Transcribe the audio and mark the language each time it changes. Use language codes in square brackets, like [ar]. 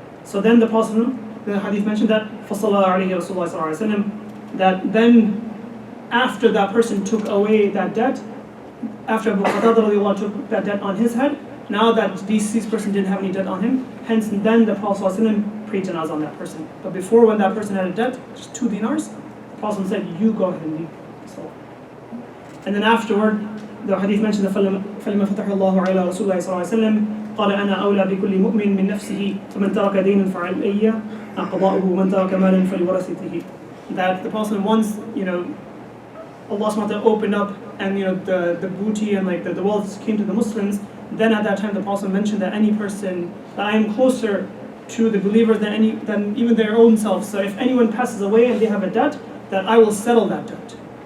[en] So then the Prophet, the hadith mentioned that [ar] فَصَلَّى عَلَيْهِ رَسُولُ اللَّهِ صَلَّى اللَّهُ عَلَيْهِ وسلم, [en] that then after that person took away that debt, after Abu Qatada took that debt on his head, now that deceased person didn't have any debt on him, hence then the Prophet ﷺ prayed janazah on that person. But before, when that person had a debt, just 2 dinars, the Prophet said, you go ahead and leave the salah. And then afterward, the hadith mentioned that [ar] فَلَمَا فَتَحَ اللَّهُ عَلَى رَسُولِ اللَّهِ صَلَّى اللَّهُ عَلَيْهِ وسلم قال أنا أولى بكل مؤمن من نفسه فمن ترك دينا فعلي قضاؤه ومن ترك مالا فلورثته. [en] That the Prophet once, Allah SWT opened up and the booty and like the wealth came to the Muslims. Then at that time the Prophet mentioned that any person, that I am closer to the believers than even their own selves. So if anyone passes away and they have a debt, that I will settle that debt.